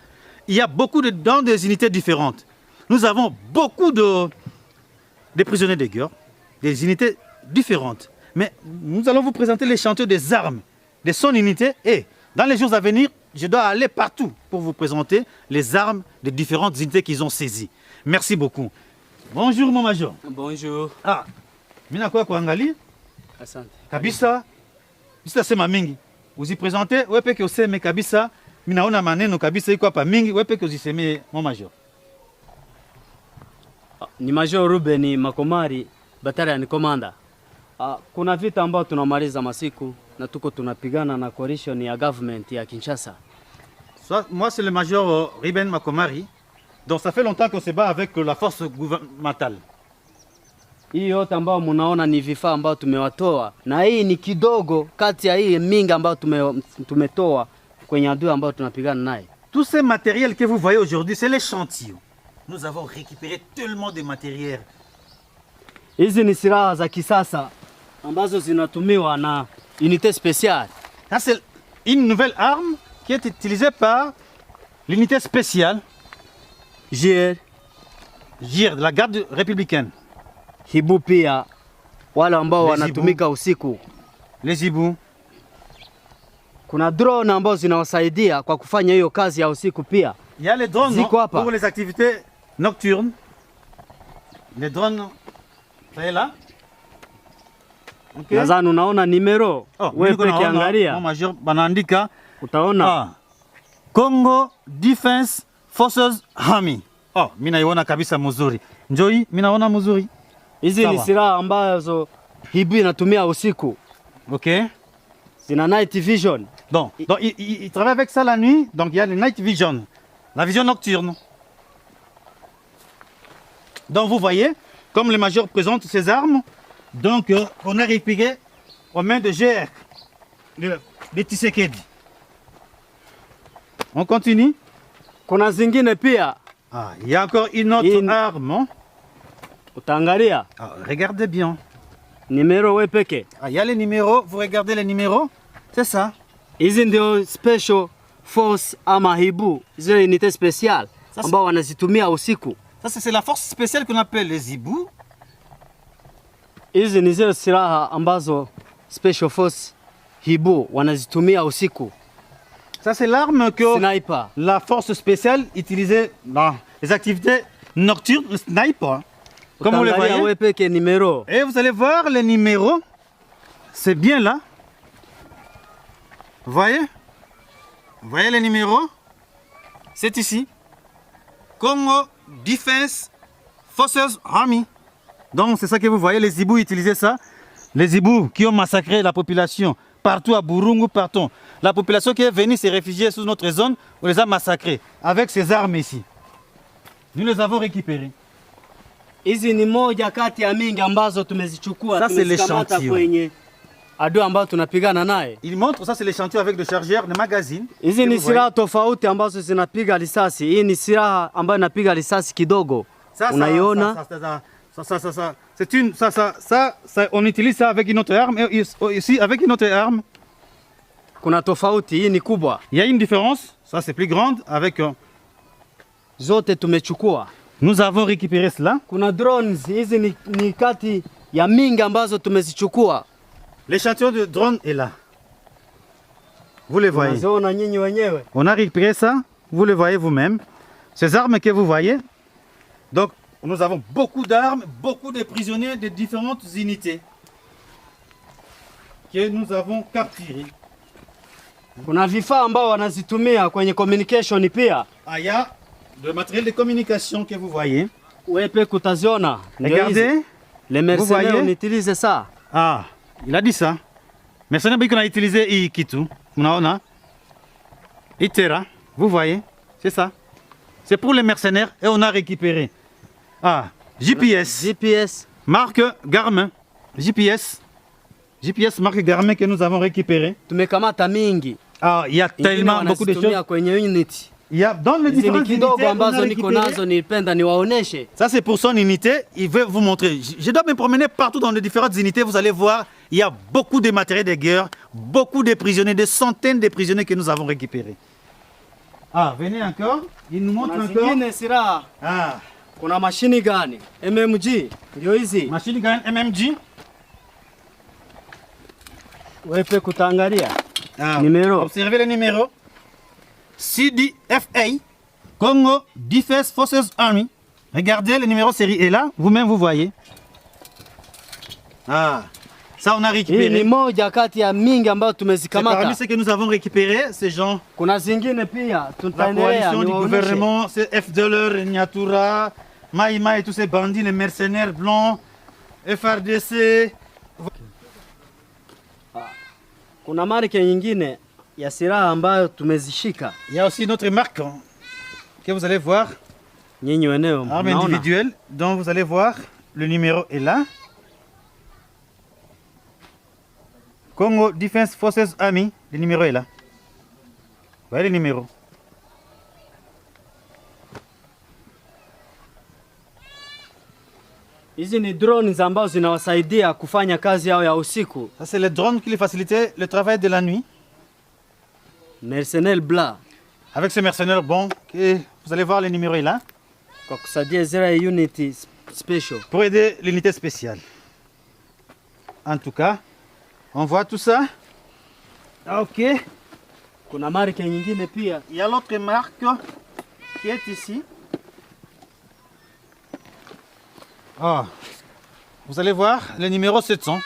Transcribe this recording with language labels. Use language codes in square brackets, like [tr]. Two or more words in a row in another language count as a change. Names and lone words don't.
[fr] Il y a beaucoup dans des unités différentes. Nous avons beaucoup de prisonniers de guerre, des unités différentes. Mais nous allons vous présenter les chantiers des armes, de son unité. Et dans les jours à venir, je dois aller partout pour vous présenter les armes des différentes unités qu'ils ont saisies. Merci beaucoup. Bonjour mon major. Bonjour. [sw] Ah, mina kwa kuangalia Asante. kabisa. Bisa sema mingi. Uzipresente wewe peke useme kabisa. Minaona maneno kabisa iko hapa mingi, wewe peke uziseme [fr] mon major. [sw] Ni Major Ruben Makomari, [en] Battalion Commander. [sw] Kuna vita ambao tunamaliza masiku na tuko tunapigana na coalition ya government ya Kinshasa. [fr] Moi c'est le major Ruben Makomari. Donc ça fait longtemps qu'on se bat avec la force gouvernementale. [sw] Hii yote ambao mnaona ni vifaa ambao tumewatoa, na hii ni kidogo kati ya hii mingi ambao tumetoa kwenye adui ambao tunapigana naye. [fr] Tous ces matériels que vous voyez aujourd'hui, c'est les chantiers. Nous avons récupéré tellement de matériel. [sw] Hizi ni silaha za kisasa ambazo zinatumiwa na unité spéciale. [fr] Ça c'est une nouvelle arme qui est utilisée par l'unité spéciale JR de la garde républicaine. [sw] Hibu pia wale ambao [fr] Les [sw] wanatumika usiku. [fr] Les hibous. [sw] Kuna drone ambao zinawasaidia kwa kufanya hiyo kazi ya usiku pia. [fr] Il y a les drones [sw] Ziko hapa. [fr] pour les activités nocturnes. Les drones, ça est là. Ok. [sw] Nadhani unaona nimero. Wewe peke angalia. [fr] Mon major [sw] banaandika Utaona [en] Congo Defense Forces Army. [sw] Oh, mimi naiona kabisa mzuri. Njoi, mimi naona mzuri. hizi ni silaha ambazo Hibu inatumia usiku. OK. Zina [en] night vision. [fr] Donc il travaille avec ça la nuit, donc il y a le [en] night vision, [fr] la vision nocturne. Donc vous voyez, comme le major présente ses armes, donc on a récupéré aux mains de GR, de Tshisekedi. On continue. [sw] Kuna zingine pia. [fr] Ah, il y a encore une autre arme. [sw] Utaangalia. [fr] Ah, regardez bien. [sw] Nimero wewe peke. [fr] Ah, il y a les numéros, vous regardez les numéros, c'est ça. [sw] Hizi ndio [en] special force [sw] ama Hibu, zile [fr] unité spéciale [sw] ambao wanazitumia usiku. [fr] Ça c'est la force spéciale qu'on appelle les hibous. [sw] Hizi ni zile silaha ambazo [en] special force [sw] Hibu wanazitumia usiku. [fr] Ça c'est l'arme que Sniper. la force spéciale utilisée dans les activités nocturnes, le sniper. Comme vous le voyez. [sw] Wewe peke nimero. [fr] Et vous allez voir les numéros. C'est bien là. Vous voyez? Vous voyez les numéros? C'est ici. [en] Congo Defense Forces Army. [fr] Donc c'est ça que vous voyez, les hibous utilisaient ça. Les hibous qui ont massacré la population partout à Burungu, partout. La population qui est venue se réfugier sous notre zone, on les a massacrés avec ces armes ici. Nous les avons récupérées. [sw] Hizi ni moja kati ya mingi ambazo tumezichukua, [fr] Ça c'est [sw] tumezikamata kwenye adui ambao tunapigana naye. [fr] Il montre ça, c'est l'échantillon avec le chargeur, le magazine. [sw] Hizi ni silaha tofauti ambazo zinapiga risasi. Hii ni silaha ambayo inapiga risasi kidogo. Unaiona? [fr] C'est une ça on utilise ça avec une autre arme et ici avec une autre arme. [sw] Kuna tofauti, hii ni kubwa. [fr] Il y a une différence, ça c'est plus grande avec [sw] zote tumechukua. [fr] Nous avons récupéré cela. [sw] Kuna drones, hizi ni kati ya mingi ambazo tumezichukua. [fr] L'échantillon de drone est là. Vous le voyez. On a récupéré ça, vous le voyez vous-même. Ces armes que vous voyez. Donc, nous avons beaucoup d'armes, beaucoup de prisonniers de différentes unités que nous avons capturés. [sw] Kuna vifaa ambao wanazitumia kwenye communication pia. [fr] Ah, il y a le matériel de communication que vous voyez. [sw] Wepe kutaziona. [fr] Regardez. Les mercenaires utilisent ça. Ah, il a dit ça. Mercenaires qu'on a utilisé Ikitu. [sw] Mnaona? [fr] Itera. Vous voyez? C'est ça. C'est pour les mercenaires et on a récupéré. Ah, GPS. Marque Garmin. GPS marque Garmin que nous avons récupéré. [sw] Tumekamata mingi. [fr] Ah, il y a tellement beaucoup de choses. Il y a dans les différentes unités [sw] ambazo niko nazo nipenda niwaoneshe. [fr] Ça c'est pour son unité, il veut vous montrer. Je dois me promener partout dans les différentes unités, vous allez voir, il y a beaucoup de matériel de guerre, beaucoup de prisonniers, des centaines de prisonniers que nous avons récupérés. Ah, venez encore. Il nous montre [sw] Kuna [fr] encore. [sw] zingine silaha. Ah, Kuna mashini gani? MMG ndio hizi. [en] machine gun MMG. [sw] Wepe kutaangalia. Ah, [fr] Numéro. observez le numéro. [en] CDFA, Congo Defense Forces Army. [fr] Regardez, le numéro série est là. Vous-même, vous voyez. Ah, ça on a [sw] Hii ni [fr] récupéré. [sw] moja kati ya mingi ambayo [fr] C'est parmi [sw] tumezikamata. [fr] ce que nous avons récupéré, ces gens. [sw] Kuna zingine pia [fr] La [sw] tutaendelea [fr] coalition du [sw] niwaoneshe. [fr] gouvernement, c'est FDLR, Nyatura, Maïma et tous ces bandits, les mercenaires blancs, FRDC. [sw] Kuna marke nyingine ya silaha ambayo tumezishika. [fr] Il y a aussi notre marque hein, que vous allez voir, [sw] Nyinyi wenyewe [fr] arme [sw] mnaona. [fr] individuelle, dont vous allez voir, le numéro est là. Congo Defense Forces Army, le numéro est là. Vous voyez le numéro. [sw] Hizi ni drones ambazo zinawasaidia kufanya kazi yao ya usiku. [fr] Ça, c'est le drone qui les facilitait le travail de la nuit. Mercenaire blanc Avec ce mercenaire bon, que vous allez voir, le numéro est là. [sw] kwa kusaidia zile [en] unity special. [fr] Pour aider l'unité spéciale. En tout cas, on voit tout ça. Ok. [sw] Kuna marke nyingine pia. [fr] Il y a l'autre marque qui est ici. Ah, vous allez voir le numéro 700.